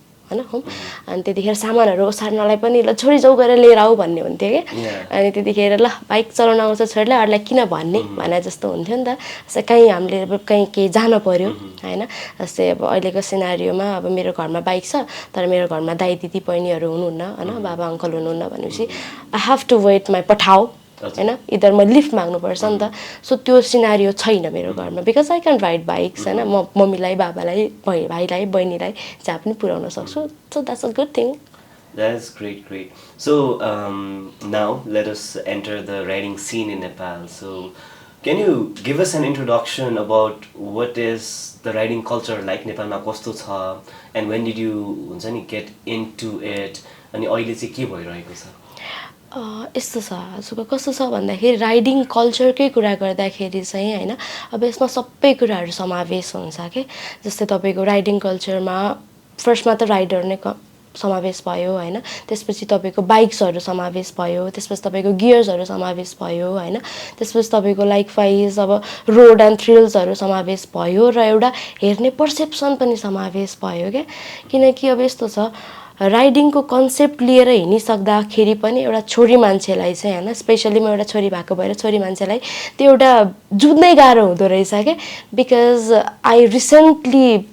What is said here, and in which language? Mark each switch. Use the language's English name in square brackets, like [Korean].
[Nepali] होइन होम अनि त्यतिखेर सामानहरू ओसार्नलाई पनि ल छोरी जाउ गरेर लिएर आऊ भन्ने हुन्थ्यो कि अनि त्यतिखेर ल बाइक चलाउन आउँछ छोरीलाई अरूलाई किन भन्ने भने जस्तो हुन्थ्यो नि त जस्तै कहीँ हामीले अब कहीँ केही जानु पऱ्यो होइन जस्तै अब अहिलेको सिनारीयोमा अब मेरो घरमा बाइक छ तर मेरो घरमा दाइ दिदी बहिनीहरू हुनुहुन्न होइन बाबा अङ्कल हुनुहुन्न भनेपछि [English] I have to wait [Nepali] my पठाऊ होइन इधर म लिफ्ट माग्नुपर्छ नि त सो त्यो सिनारियो छैन मेरो घरमा [English] because I can ride bikes [Nepali] होइन म मम्मीलाई बाबालाई भाइलाई बहिनीलाई जहाँ पनि पुर्याउन सक्छु [English] So that's a good thing That's great. So now let us enter the riding scene in Nepal. So can you give us an introduction about what is the riding culture like [Nepali] Nepalमा कस्तो छ [English] and when did you हुन्छ नि get into it [Nepali] अनि अहिले चाहिँ के भइरहेको छ यस्तो छ हजुरको कस्तो छ भन्दाखेरि राइडिङ कल्चरकै कुरा गर्दाखेरि चाहिँ होइन अब यसमा सबै कुराहरू समावेश हुन्छ कि जस्तै तपाईँको राइडिङ कल्चरमा फर्स्टमा त राइडर नै समावेश भयो होइन त्यसपछि तपाईँको बाइक्सहरू समावेश भयो त्यसपछि तपाईँको गियर्सहरू समावेश भयो होइन त्यसपछि तपाईँको लाइकवाइज अब रोड एन्ड थ्रिल्सहरू समावेश भयो र एउटा हेर्ने पर्सेप्सन पनि समावेश भयो क्या किनकि अब यस्तो छ राइडिङको कन्सेप्ट लिएर हिँडिसक्दाखेरि पनि एउटा छोरी मान्छेलाई चाहिँ होइन स्पेसली म एउटा छोरी भएको भएर छोरी मान्छेलाई त्यो एउटा जुझ्नै गाह्रो हुँदो रहेछ क्या [English] because I recently